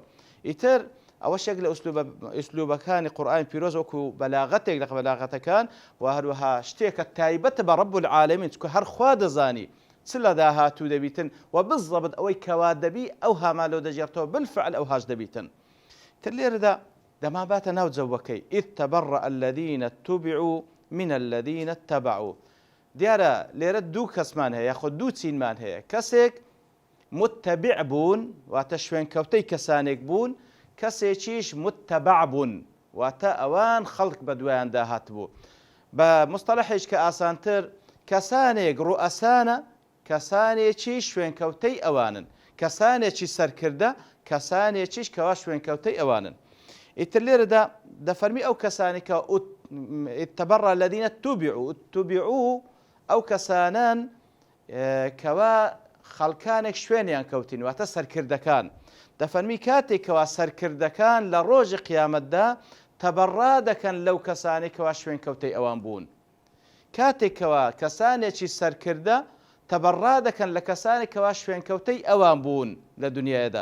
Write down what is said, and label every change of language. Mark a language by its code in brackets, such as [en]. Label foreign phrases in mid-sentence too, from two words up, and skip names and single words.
[ckb] ئیتر ئەوە شێک لە ئوسلوبەکانی قورئانی پیرۆز وەکو بەلاغەتێک لە بەلاغەتەکان و هەروەها شتێکە تایبەتە بە [ar] ڕەب العالەمین [ckb] چونکە هەر خوا دەزانی چ لە داهاتوو دەبیتن و بالضبط ئەوەی کەوا دەبی ئەو هاما لەو دەجێڕتەوە بالفعل ئەو هاش دەبیتن. تر لێرەدا دەماباتە ناو جەوەکەی [ar] إذ تبرأ الذين اتبعوا من الذين اتبعوا. [ckb] دیارە لێرە دوو کەسمان هەیە یاخۆ دوو چینمان هەیە کەسێک متتەبع بوون واتە شوێنکەوتەی کەسانێک بوون کەسێکیش متتەبع بوون واتە ئەوان خەڵک بە دوایان داهات بوو. بە مستەلەحێک کە ئاسانتر کەسانێک ڕوئەسانە کەسانێکی شوێنکەوتەی ئەوانن کەسانێکی سەرکردە کەسانێکیش کەوا شوێنکەوتەی ئەوانن. ئیتر لێرەدا دەفەرمی ئەو کەسانی کە [ar] تبرأ الذين اتبعوا [ckb] ئەو کەسانان کەوا خەڵکانێک شوێنیان کەوتین واتە سەرکردەکان دەفەرمی کاتێکەوە سەرکردەکان لە ڕۆژی قیامەتدا تەبەڕا دەکەن لەو کەسانی کەوا شوێنکەوتەی ئەوان بوون. کاتێکەوە کەسانێکی سەرکردە تەبەڕا دەکەن لە کەسانێکەوە شوێنکەوتەی ئەوان بوون لە دنیادا.